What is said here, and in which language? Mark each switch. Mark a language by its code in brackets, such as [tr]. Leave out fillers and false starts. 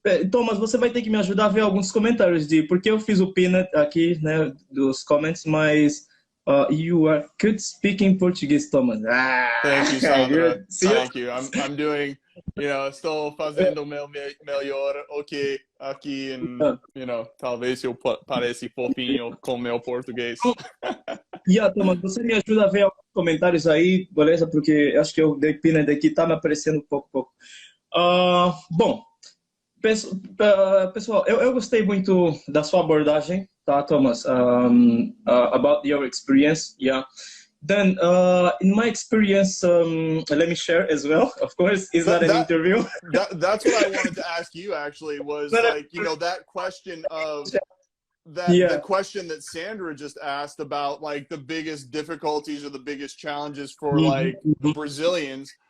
[pt] Thomas, você vai ter que me ajudar a ver alguns comentários porque eu fiz o pin aqui, né, dos comments, mas [en] You are good speaking Portuguese, Thomas. Thank you, Sandra. Thank you. I'm doing, [pt] estou fazendo meu melhor aqui, talvez eu pareça fofinho com meu português. Thomas, você me ajuda a ver alguns comentários aí, beleza? Porque acho que o Depina daqui tá me aparecendo pouco. Bom, pessoal, eu gostei muito da sua abordagem, tá, Thomas? [en] About your experience, yeah. Then, in my experience, let me share as well. Of course, it's not an interview. That's what I wanted to ask you. Actually, was that question of the question that Sandra just asked about, like the biggest difficulties or the biggest challenges for like the Brazilians.